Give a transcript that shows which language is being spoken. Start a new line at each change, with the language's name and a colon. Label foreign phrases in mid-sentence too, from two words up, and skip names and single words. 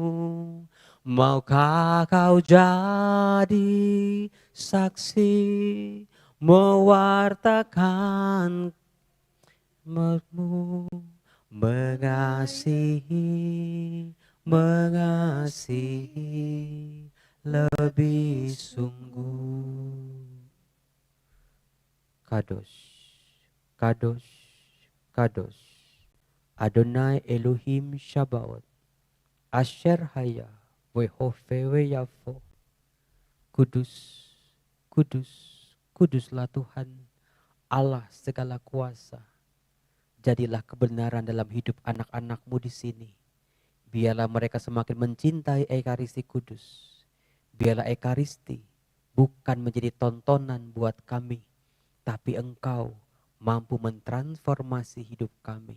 Indonesian: Maukah kau jadi saksi mewartakan mengasihi lebih sungguh.
Hebrew: קדוש קדוש קדוש אדוני אלוהים צבאות אשר היה והווה ויבוא.
Indonesian: Kudus, Kudus, Kuduslah Tuhan, Allah segala kuasa. Jadilah kebenaran dalam hidup anak-anak-Mu di sini. Biarlah mereka semakin mencintai Ekaristi Kudus. Biarlah Ekaristi bukan menjadi tontonan buat kami, tapi Engkau mampu mentransformasi hidup kami.